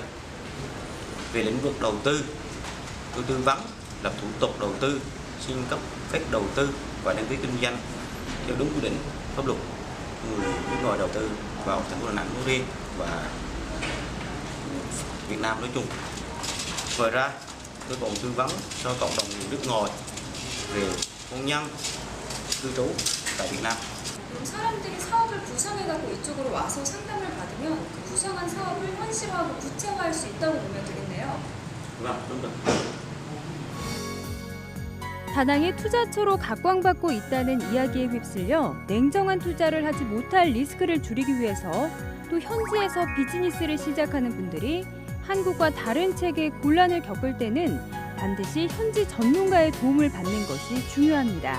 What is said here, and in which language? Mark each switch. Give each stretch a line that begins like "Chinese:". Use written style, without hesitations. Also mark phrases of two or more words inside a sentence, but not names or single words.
Vietnamese: Về lĩnh vực đầu tư, tôi tư vấn lập thủ tục đầu tư, xin cấp phép đầu tư và đăng ký kinh doanh theo đúng quy định pháp luật người nước ngoài đầu tư vào thành phố Đà Nẵng nói riêng và Việt Nam nói chung. Ngoài ra, tôi còn tư vấn cho cộng đồng người nước ngoài về hôn nhân, cư trú tại Việt Nam.
Korean: 사람들이 사업을 구상해가고 이쪽으로 와서 상담을 받으면 그 구상한 사업을 현실화하고 구체화할 수 있다고 보면 되겠네요.
Vietnamese: Vâng, đúng rồi.
Korean: 다낭이 투자처로 각광받고 있다는 이야기에 휩쓸려 냉정한 투자를 하지 못할 리스크를 줄이기 위해서 또 현지에서 비즈니스를 시작하는 분들이 한국과 다른 체계의 곤란을 겪을 때는 반드시 현지 전문가의 도움을 받는 것이 중요합니다.